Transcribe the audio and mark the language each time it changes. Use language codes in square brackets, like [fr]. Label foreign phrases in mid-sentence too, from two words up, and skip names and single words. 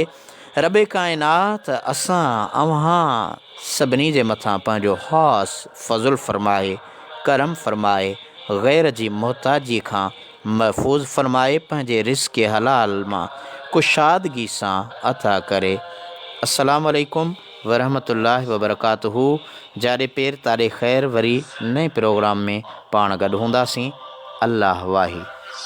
[sd] रबे काइनात असां अव्हां सभिनी जे मथां पंहिंजो ख़ासि फ़ज़ुल फ़रमाए, करम फ़रमाए, ग़ैर जी मोहताजी खां महफ़ूज़ फ़रमाए, पंहिंजे रिज़्क़ हलाल मां कुशादगी सां अता करे। [ar] السلام عليكم ورحمة الله وبركاته. [sd] जाॾे पेर ताॾे ख़ैर, वरी नए प्रोग्राम में पाण गॾु हूंदासीं। अल्लाह वाही।